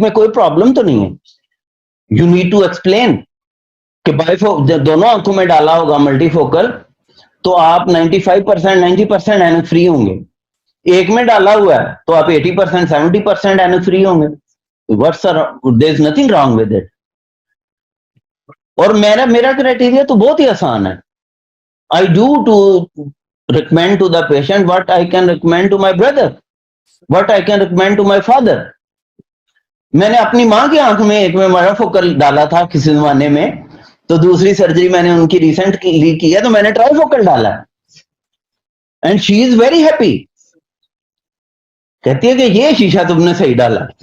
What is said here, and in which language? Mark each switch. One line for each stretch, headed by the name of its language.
Urdu: اس میں کوئی پرابلم تو نہیں ہے.
English: you need to explain
Urdu: کہ دونوں آنکھوں میں ڈالا ہوگا ملٹی فوکل تو آپ 90% اینک فری ہوں گے. ایک میں ڈالا ہوا ہے تو آپ 80% 70% اینک فری ہوں گے.
English: There is nothing wrong with it.
Urdu: اور میرا کرائٹیریا تو بہت ہی آسان ہے.
English: I do to recommend to the patient what I can recommend to my brother, what I can recommend to my father.
Urdu: میں نے اپنی ماں کی آنکھ میں ایک میں مارا فوکل ڈالا تھا کسی زمانے میں, تو دوسری سرجری میں نے ان کی ریسنٹ کی ہے تو میں نے ٹرائی فوکل ڈالا,
English: And she is very happy.
Urdu: کہتی ہے کہ یہ شیشہ تم نے صحیح ڈالا.